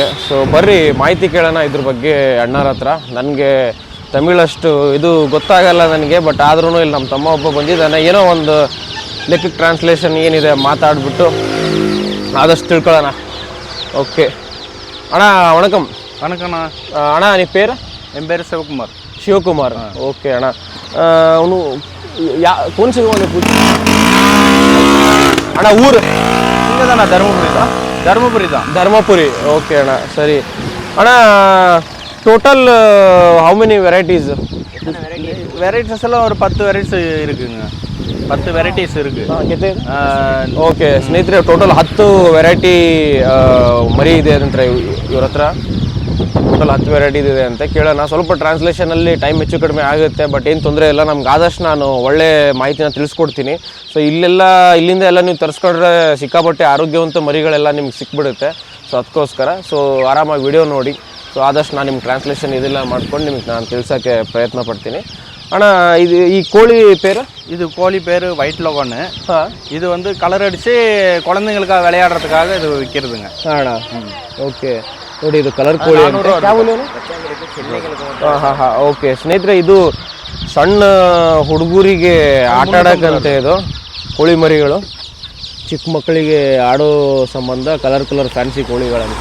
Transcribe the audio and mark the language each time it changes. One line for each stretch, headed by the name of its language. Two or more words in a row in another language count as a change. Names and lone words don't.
Kannada: ಸೊ ಬರ್ರಿ ಮಾಹಿತಿ ಕೇಳೋಣ ಇದ್ರ ಬಗ್ಗೆ ಅಣ್ಣರ ಹತ್ರ. ನನಗೆ ತಮಿಳಷ್ಟು ಇದು ಗೊತ್ತಾಗಲ್ಲ ನನಗೆ, ಬಟ್ ಆದ್ರೂ ಇಲ್ಲಿ ನಮ್ಮ ತಮ್ಮ ಒಬ್ಬ ಬಂದಿದ್ದಾನೆ, ಏನೋ ಒಂದು ಲೆಕ್ಕಕ್ಕೆ ಟ್ರಾನ್ಸ್ಲೇಷನ್ ಏನಿದೆ ಮಾತಾಡ್ಬಿಟ್ಟು ಆದಷ್ಟು ತಿಳ್ಕೊಳ್ಳೋಣ. ಓಕೆ ಅಣ್ಣ ವಣಕಂ.
Tamil: வணக்கண்ண.
Kannada: ಅಣ್ಣ ನಿಮ್ಮ ಪೇರು?
Tamil: என் பேர் சிவகுமார்.
Kannada: ಶಿವಕುಮಾರ್ ಓಕೆ ಅಣ್ಣ. ಅವನು ಕೋನ್ ಸಿಗುವ ಅಣ್ಣ ಊರು
Tamil: இங்கே தானே தருமபுரி தான்.
Kannada: ಧರ್ಮಪುರಿ ಓಕೆ ಅಣ್ಣ ಸರಿ. ಅಣ್ಣ
English: total how many varieties?
Tamil: வெரைட்டிஸ் எல்லாம் ஒரு 10 வெரைட்டிஸ் இருக்குங்க. 10 வெரைಟಿಸ್ இருக்கு.
Kannada: ಓಕೆ ಸ್ನೇಹಿತರೆ, ಟೋಟಲ್ 10 ವೆರೈಟಿ ಮರಿ ಇದೆ ಅಂತಾರೆ ಇವ್ರ ಹತ್ರ. ಟೋಟಲ್ 10 ವೆರೈಟಿ ಇದೆ ಅಂತ ಕೇಳೋಣ. ಸ್ವಲ್ಪ ಟ್ರಾನ್ಸ್ಲೇಷನಲ್ಲಿ ಟೈಮ್ ಹೆಚ್ಚು ಕಡಿಮೆ ಆಗುತ್ತೆ, ಬಟ್ ಏನು ತೊಂದರೆ ಇಲ್ಲ. ನಮ್ಗೆ ಆದಷ್ಟು ನಾನು ಒಳ್ಳೆ ಮಾಹಿತಿನ ತಿಳಿಸ್ಕೊಡ್ತೀನಿ. ಸೊ ಇಲ್ಲಿಂದ ಎಲ್ಲ ನೀವು ತರಿಸ್ಕೊಂಡ್ರೆ ಸಿಕ್ಕಾಪಟ್ಟೆ ಆರೋಗ್ಯವಂತ ಮರಿಗಳೆಲ್ಲ ನಿಮ್ಗೆ ಸಿಕ್ಬಿಡುತ್ತೆ. ಸೊ ಅದಕ್ಕೋಸ್ಕರ ಆರಾಮಾಗಿ ವಿಡಿಯೋ ನೋಡಿ. ಸೊ ಆದಷ್ಟು ನಾನು ನಿಮ್ಗೆ ಟ್ರಾನ್ಸ್ಲೇಷನ್ ಇದೆಲ್ಲ ಮಾಡ್ಕೊಂಡು ನಿಮ್ಗೆ ನಾನು ತಿಳಿಸೋಕ್ಕೆ ಪ್ರಯತ್ನ ಪಡ್ತೀನಿ. ಅಣ್ಣ ಈ ಕೋಳಿ பேர்?
Tamil: இது கோழி பேர் ஒயிட் லோகன்னு. இது வந்து கலர் அடித்து குழந்தைங்களுக்காக விளையாடுறதுக்காக இது விற்கிறதுங்க.
Kannada: ಅಣ್ಣ ಓಕೆ ನೋಡಿ, ಇದು ಕಲರ್ ಕೋಳಿ. ಓಕೆ ಸ್ನೇಹಿತರೆ, ಇದು ಸಣ್ಣ ಹುಡುಗರಿಗೆ ಆಟ ಆಡೋಕ್ಕಂತೆ ಇದು ಕೋಳಿ ಮರಿಗಳು. ಚಿಕ್ಕ ಮಕ್ಕಳಿಗೆ ಆಡೋ ಸಂಬಂಧ ಕಲರ್ ಫ್ಯಾನ್ಸಿ ಕೋಳಿಗಳಂತೆ.